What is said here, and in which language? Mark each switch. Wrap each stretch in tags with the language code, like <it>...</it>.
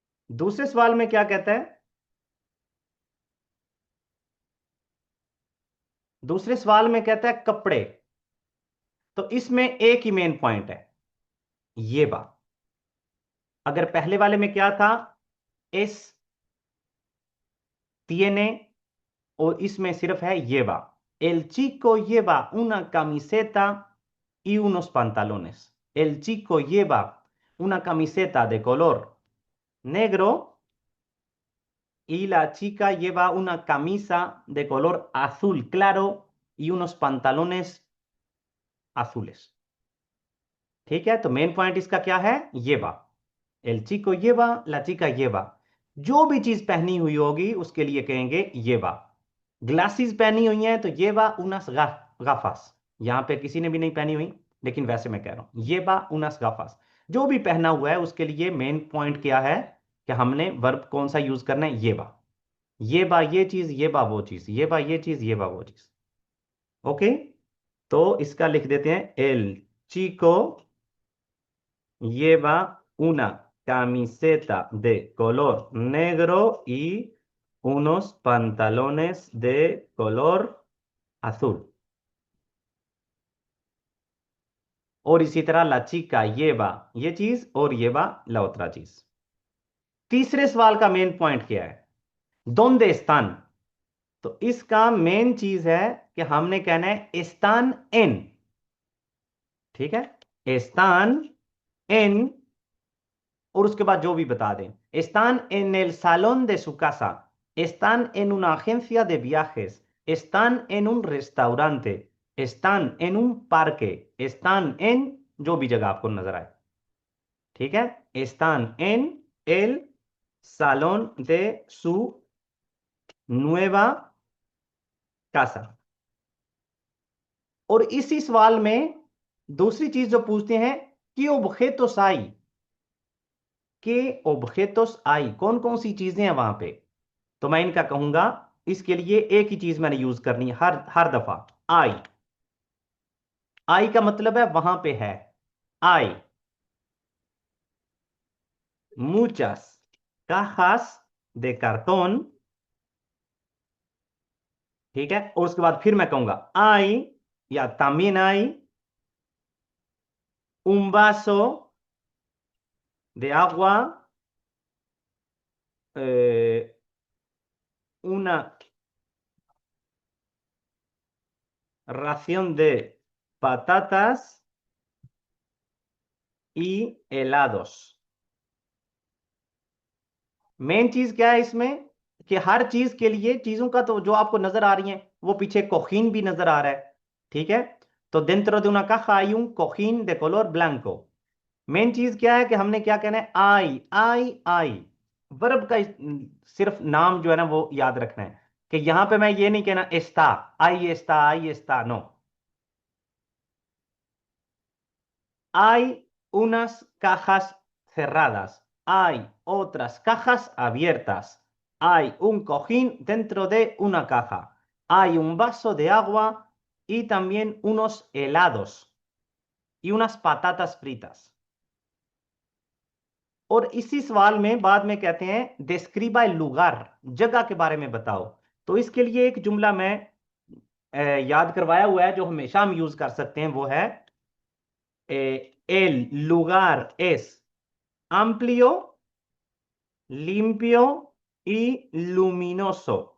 <hi>दूसरे सवाल में क्या कहता है, दूसरे सवाल में कहता है कपड़े। तो इसमें एक ही मेन पॉइंट है, ये बात। अगर पहले वाले में क्या था, एस tiene, और इसमें सिर्फ है lleva।</hi> <es>El chico lleva una camiseta y unos pantalones। El chico lleva una camiseta de color negro y la chica lleva una camisa de color azul claro y unos pantalones azules।</es> <hi>ठीक है, तो main point इसका क्या है, lleva।</hi> <es>El chico lleva, la chica lleva।</es> <hi>जो भी चीज पहनी हुई होगी उसके लिए कहेंगे lleva। ग्लासेस पहनी हुई हैं तो</hi> <es>lleva unas gafas।</es> <hi>यहां पे किसी ने भी नहीं पहनी हुई, लेकिन वैसे मैं कह रहा हूं lleva unas gafas। जो भी पहना हुआ है उसके लिए मेन पॉइंट क्या है कि हमने वर्ब कौन सा यूज करना है, lleva। lleva ये चीज, lleva वो चीज, lleva ये चीज, lleva वो चीज। ओके, तो इसका लिख देते हैं,</hi> <es>el chico lleva una camiseta de color negro y unos pantalones de color azul।</es> <hi>और इसी तरह</hi> <es>la chica lleva</es> <hi>ये चीज और</hi> <es>lleva la otra</es> <hi>चीज। तीसरे सवाल का मेन पॉइंट क्या है,</hi> <es>¿dónde están?</es> <hi>तो इसका मेन चीज है कि हमने कहना है</hi> <es>están en। ठीक है, están en,</es> <hi>और उसके बाद जो भी बता दें,</hi> <es>están en el salón de su casa, están en una agencia de viajes, están en un restaurante, están en un parque, están en</es> <hi>जो भी जगह आपको नजर आए। ठीक है,</hi> <es>están en el salón de su nueva casa।</es> <hi>और इसी सवाल में दूसरी चीज जो पूछते हैं कि</hi> <es>objetos hay,</es> <hi>के objetos hay, कौन कौन सी चीजें हैं वहां पे। तो मैं इनका कहूंगा, इसके लिए एक ही चीज मैंने यूज करनी है हर हर दफा, आई। आई का मतलब है वहां पे है, आई।</hi> <es>muchas cajas de cartón,</es> <hi>ठीक है। और उसके बाद फिर मैं कहूंगा आई, या</hi> <es>también hay un vaso de agua, eh, una ración de patatas y helados।</es> <hi>Main चीज क्या है इसमें, कि हर चीज के लिए चीजों का तो जो आपको नजर आ रही है, वो पीछे कोहीन भी नजर आ रहा है, ठीक है।</hi> <es>तो dentro de una caja hay un cojín de color blanco।</es> <hi>Main चीज क्या है कि हमने क्या कहना है, आई आई आई। वर्ब का सिर्फ नाम जो है ना वो याद रखना है, कि यहां पे मैं ये नहीं कहना एस्ता, आई Esta, no.</hi> <es>Hay unas cajas cerradas, hay otras cajas abiertas, hay un cojín dentro de una caja, hay un vaso de agua y también unos helados y unas patatas fritas।</es> <hi>और इसी सवाल में बाद में कहते हैं</hi> <es>describa el lugar,</es> <hi>जगह के बारे में बताओ। तो इसके लिए एक जुमला मैं याद करवाया हुआ है जो हमेशा हम यूज कर सकते हैं, वो है</hi> <es>el lugar es amplio, limpio y luminoso।</es>